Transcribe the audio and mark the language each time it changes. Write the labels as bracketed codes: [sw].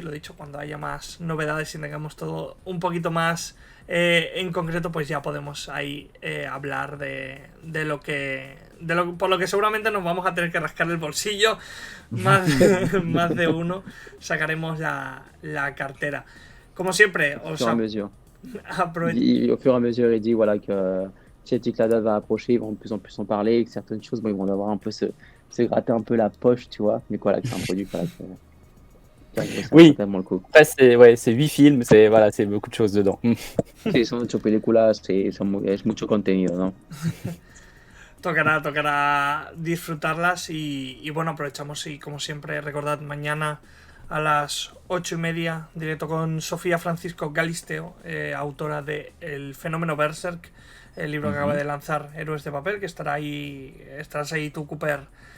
[es] Lo he dicho, cuando haya más novedades y tengamos todo un poquito más en concreto, pues ya podemos ahí hablar de lo que por lo que seguramente nos vamos a tener que rascar el bolsillo, más de uno, sacaremos la cartera. Como siempre, [fr] Au fur et à mesure. [es] aprovecho. [fr] Au fur et à mesure, il dit voilà, que si la date va approcher, ils vont de plus en plus en parler, et que certaines choses, bon, ils vont devoir un peu se gratter un peu la poche, tu vois, mais voilà, que c'est un produit voilà, que ça Oui. vaut tellement le coup. Après, c'est 8 films, c'est beaucoup de choses dedans. [es] Sí, son 8 películas, es mucho contenido, ¿no? Tocará disfrutarlas y bueno, aprovechamos y como siempre recordad mañana a las 8:30 directo con Sofía Francisco Galisteo, autora de El fenómeno Berserk, el libro que acaba de lanzar Héroes de Papel, que estarás ahí tú, Cooper,